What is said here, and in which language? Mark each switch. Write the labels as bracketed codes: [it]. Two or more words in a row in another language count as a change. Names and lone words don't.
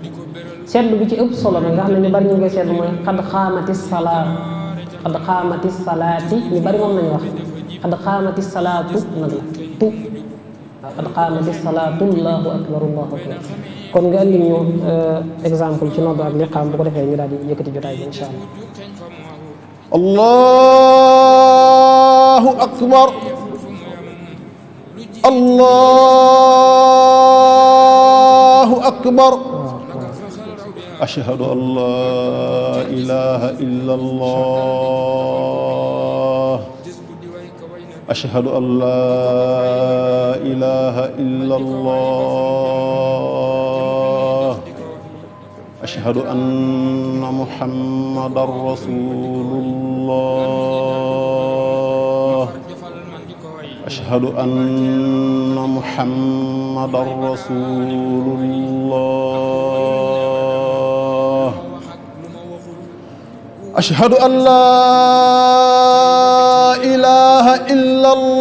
[wo] seetlu bi ci ëpp solo nag nga xam ne ñu bari ñu ngi koy seetlu mooy xad xaamati salaati ñu bari moom nañu wax xad xaamati salaatu nag la tu waaw xad xaamati salaatu [ar] الله أكبر [wo] kon nga indi ñu exemple ci nodd ak liqaam bu ko defee ñu daal di yëkkati jotaay bi incha [ar] الله. الله أكبر الله أكبر أشهد أن لا إله إلا الله أشهد أن لا إله إلا الله أشهد أن محمدا رسول الله أشهد أن محمدا رسول الله أشهد أن لا إله إلا